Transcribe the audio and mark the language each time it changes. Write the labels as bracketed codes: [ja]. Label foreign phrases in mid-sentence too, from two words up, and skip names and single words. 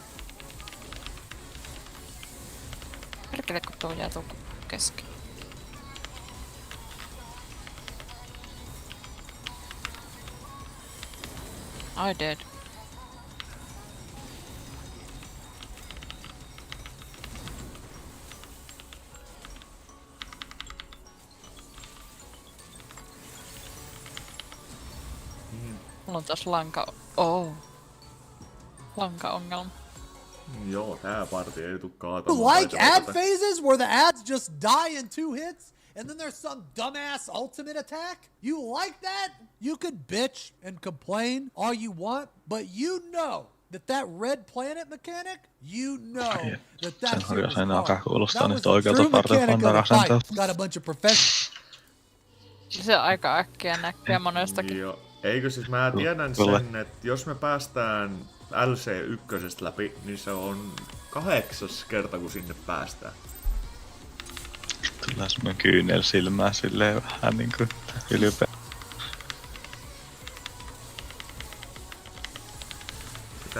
[fi] Perkele, kun tuo jää tuon kesken. [en] I did. [fi] Mulla on taas lanka-ongelma. Joo, tää parti ei tuu [en] You [fi] kaatamaan. [en] like ad phases where the ads just die in 2 hits and then there's some dumbass ultimate attack? You like that? You could bitch and complain all you want, but you know that red planet mechanic, you know that shit was hard. That was the true mechanic of the fight. Got a bunch of professionals. [fi] Se aika äkkiä näkyy monestakin. Joo. Eikö siis mä tiedän sen, että jos me päästään LC1 läpi, niin se on 8. kerta kun sinne päästään. Tulee semmonen kyynel silmää silleen vähän niinku ylpeä.